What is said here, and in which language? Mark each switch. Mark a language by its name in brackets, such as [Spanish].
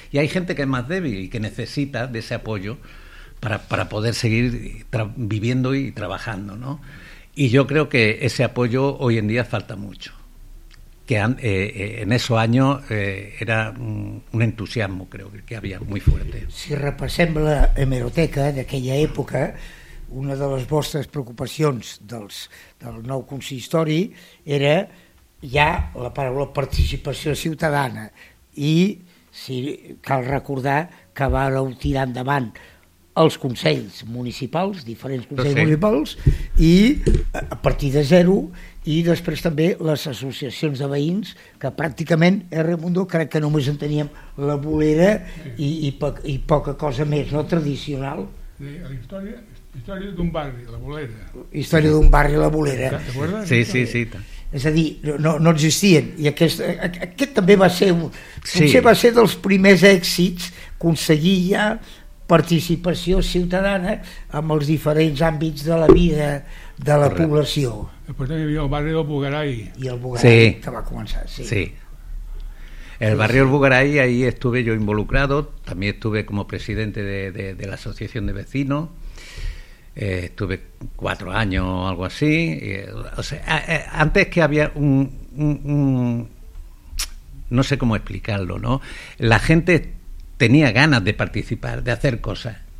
[Spanish] Y hay gente que es más débil y que necesita de ese apoyo para poder seguir viviendo y trabajando, ¿no? Y yo creo que ese apoyo hoy en día falta mucho. Que en esos años era un entusiasmo, creo, que había muy fuerte. [Catalan] Si repassem la hemeroteca d'aquella època, una de les vostres preocupacions del nou consistori era ja la paraula participació ciutadana, i si cal recordar que vàreu tirar endavant els consells municipals, diferents consells municipals, i a partir de zero, i després també les associacions de veïns, que pràcticament, Raimundo, crec que només en teníem la bolera i poca cosa més, no tradicional. La història d'un barri, la bolera. Història d'un barri, la bolera. Sí, sí, sí. És a dir, no existien. I aquest també va ser, potser va ser dels primers èxits, aconseguir ja participació ciutadana amb els diferents àmbits de la vida de la població. Després també hi havia el barri del Bugarai. I el Bugarai, sí, que va començar, sí. Sí. [Spanish] El barri del Bugarai, ahí estuve yo involucrado, también estuve como presidente de la asociación de vecinos, estuve 4 años o algo así. Antes que había no sé cómo explicarlo, ¿no? La gente tenía ganas de participar, de hacer cosas.